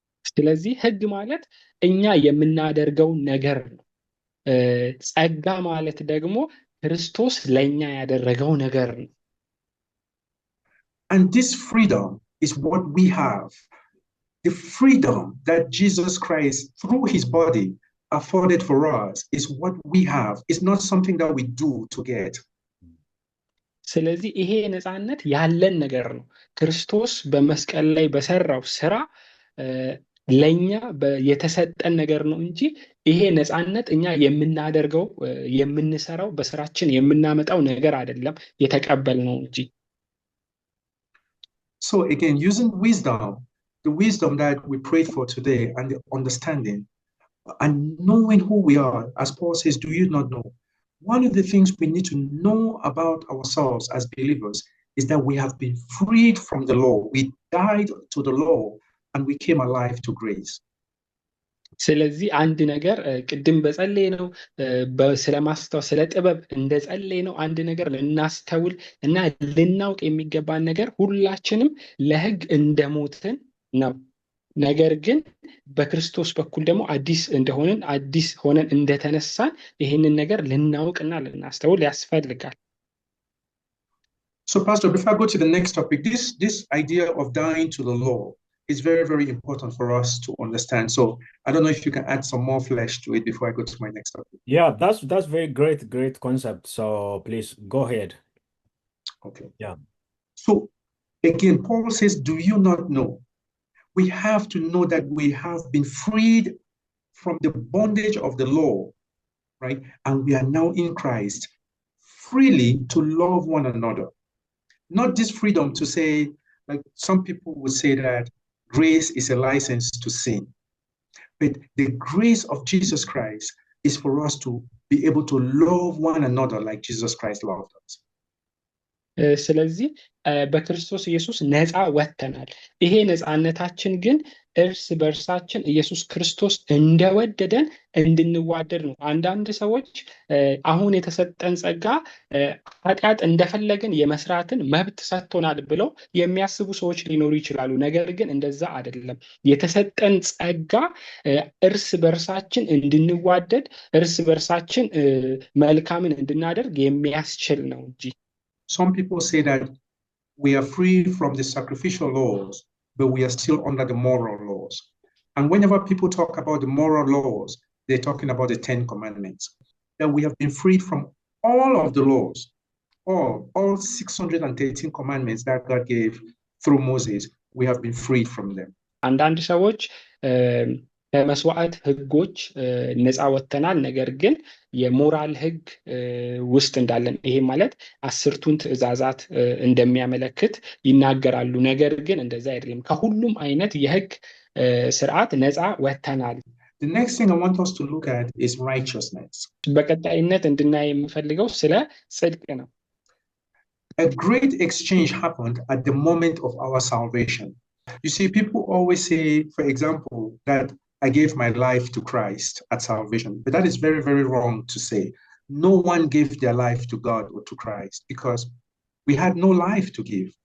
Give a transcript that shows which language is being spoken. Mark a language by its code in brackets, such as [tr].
[am] ስለዚህ ሕግ ማለት እኛ የምናደርገው ነገር ነው። ጸጋ ማለት ደግሞ ክርስቶስ ለእኛ ያደረገው ነገር ነው። [en] And this freedom is what we have. The freedom that Jesus Christ, through his body, afforded for us is what we have. It's not something that we do to get. [am] ስለዚህ ይሄ ነፃነት ያለን ነገር ነው። ክርስቶስ በመስቀል ላይ በሰራው ስራ ለኛ የተሰጠን ነገር ነው እንጂ ይሄ ነፃነት እኛ የምናደርገው የምንሰራው በስራችን የምናመጣው ነገር አይደለም፣ የተቀበልነው እንጂ። [en] So again, using wisdom, the wisdom that we prayed for today, and the understanding and knowing who we are, as Paul says, do you not know? One of the things we need to know about ourselves as believers is that we have been freed from the law. We died to the law and we came alive to grace. [am] ስለዚህ አንድ ነገር ቅድም በጸለይ ነው ስለማስተዋል ስለ ጥበብ እንደ ጸለይ ነው አንድ ነገር ልናስተውል እና ልናውቅ የሚገባን ነገር ሁላችንም ለሕግ እንደሞትን ነው። ነገር ግን በክርስቶስ በኩል ደግሞ አዲስ እንደሆንን አዲስ ሆነን እንደተነሳን ይህንን ነገር ልናውቅና ልናስተውል ያስፈልጋል። [en] So, Pastor, before I go to the next topic, this idea of dying to the law is very, very important for us to understand. So, I don't know if you can add some more flesh to it before I go to my next topic. Yeah, that's very great concept. So please go ahead. Okay. Yeah. So, again, Paul says, do you not know? We have to know that we have been freed from the bondage of the law, right? And we are now in Christ, freely to love one another. Not this freedom to say, like some people would say that grace is a license to sin. But the grace of Jesus Christ is for us to be able to love one another like Jesus Christ loved us. [am] ስለዚህ በክርስቶስ ኢየሱስ ነፃ ወጥተናል። ይሄ ነፃነታችን ግን እርስ በርሳችን ኢየሱስ ክርስቶስ እንደወደደን እንድንዋደድ ነው። አንዳንድ ሰዎች አሁን የተሰጠን ጸጋ ኃጢአት እንደፈለግን የመስራትን መብት ሰጥቶናል ብለው የሚያስቡ ሰዎች ሊኖሩ ይችላሉ። ነገር ግን እንደዛ አይደለም። የተሰጠን ጸጋ እርስ በርሳችን እንድንዋደድ፣ እርስ በርሳችን መልካምን እንድናደርግ የሚያስችል ነው እንጂ [en] Some people say that we are free from the sacrificial laws, but we are still under the moral laws. And whenever people talk about the moral laws, they're talking about the 10 Commandments. That we have been freed from all of the laws, all 613 commandments that God gave through Moses. We have been freed from them. [am] አንዳንድ ሰዎች ከመስዋዕት ህጎች ነፃ ወጥተናል፣ ነገር ግን የሞራል ህግ ውስጥ እንዳለን ይሄ ማለት 10ቱን ትእዛዛት እንደሚያመለክት ይናገራሉ። ነገር ግን እንደዛ አይደለም። ከሁሉም አይነት የህግ ስርዓት ነፃ ወጥተናል። [en] The next thing I want us to look at is righteousness. [am] በቀጣይነት እንድናይ የምፈልገው ስለ ጽድቅ ነው። [en] A great exchange happened at the moment of our salvation. You see, people always say, for example, that I gave my life to Christ at salvation, but that is very, very wrong to say. No one gave their life to God or to Christ because we had no life to give.